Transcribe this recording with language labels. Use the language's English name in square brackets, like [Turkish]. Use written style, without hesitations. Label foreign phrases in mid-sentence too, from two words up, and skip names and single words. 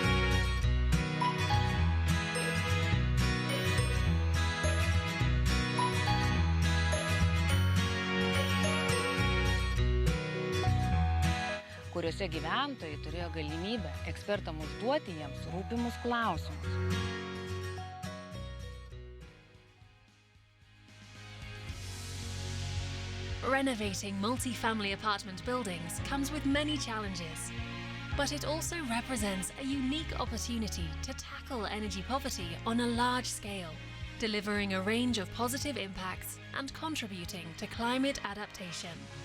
[Lithuanian] Kuriuose gyventojai turėjo galimybę ekspertam užduoti jiems rūpimus klausimus. [English] Renovating multi-family apartment buildings comes with many challenges, but it also represents a unique opportunity to tackle energy poverty on a large scale, delivering a range of positive impacts and contributing to climate adaptation.